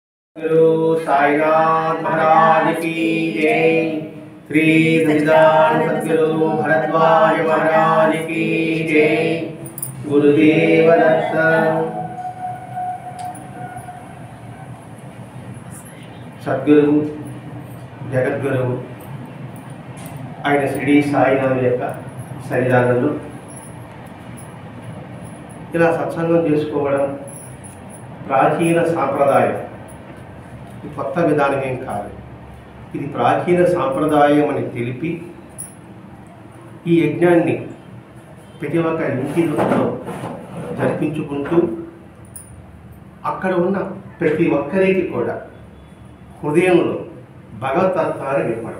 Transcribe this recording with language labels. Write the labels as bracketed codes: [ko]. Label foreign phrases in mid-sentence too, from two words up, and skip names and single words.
[hi] गुरु साईनाथ महाराज की जय। श्री सच्चिदानंद सद्गुरु भरद्वाज महाराज की जय। गुरुदेव दत्त। सद्गुरु जगद्गुरु [te] ఆయన శ్రీ సాయినాథ్ యొక్క సన్నిధానంలో ఇలా సత్సంగం చేసుకోవడం ప్రాచీన సాంప్రదాయం. కొత్త విధానం ఏం కాదు. ఇది ప్రాచీన సాంప్రదాయం అని తెలిపి ఈ యజ్ఞాన్ని ప్రతి ఒక్క ఇంటిలో జరిపించుకుంటూ అక్కడ ఉన్న ప్రతి ఒక్కరికి కూడా హృదయంలో భగవతత్వాన్ని నింపడం.